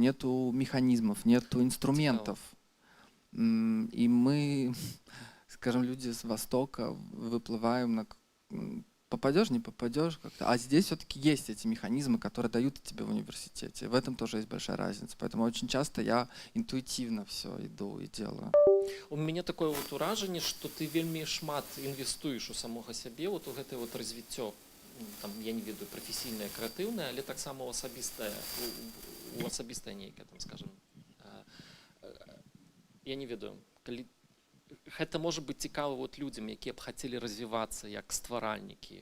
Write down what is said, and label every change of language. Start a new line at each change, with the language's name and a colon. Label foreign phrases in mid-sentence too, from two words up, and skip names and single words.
Russian: Нету механизмов, нету инструментов. И мы, скажем, люди с Востока выплываем на... Попадешь, не попадешь как-то. А здесь все-таки есть эти механизмы, которые дают тебе в университете. В этом тоже есть большая разница. Поэтому очень часто я интуитивно все иду и делаю.
Belarusian: У мяне такое вот уражанне, што ты вельмі шмат інвестуеш у самога сябе вот у гэтае вот развіццё, там, я не ведаю, прафесійнае, крэатыўнае, але таксама у асабістае нейкае, там, скажем, я не ведаю, калі гэта можа быць цікава вот людзям, якія б хацелі развівацца як стваральнікі.